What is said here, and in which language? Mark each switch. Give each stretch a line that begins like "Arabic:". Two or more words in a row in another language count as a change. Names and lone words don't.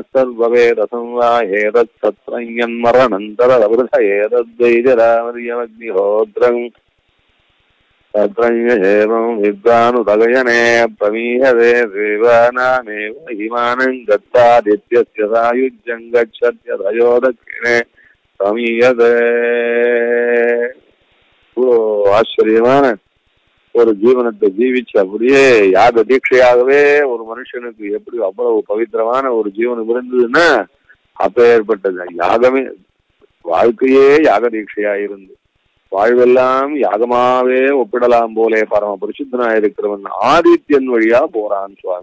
Sanskrit: सर्ववेदसंवाहेतत्सत्रयन्मरणन्तरवृथयेतद्वैजरामर्यमग्निहोत्रम् तत्रयेवं विद्वानुदगयने प्रमीयते देवानामेव हिमानं गत्वादित्यस्य सायुज्यं गच्छत्यदयो दक्षिणे
Tamil: ஆச்சரியமான ஒரு ஜீவனத்தை ஜீவிச்சு அப்படியே யாக தீட்சையாகவே ஒரு மனுஷனுக்கு எப்படி அவ்வளவு பவித்திரமான ஒரு ஜீவனம் இருந்ததுன்னா அப்பேற்பட்டது யாகமே வாழ்க்கையே யாக தீட்சையா இருந்து வாழ்வெல்லாம் யாகமாவே ஒப்பிடலாம் போலே பரம பரிசுத்தனா இருக்கிறவன் ஆதித்யன் வழியா போறான் சுவாமி.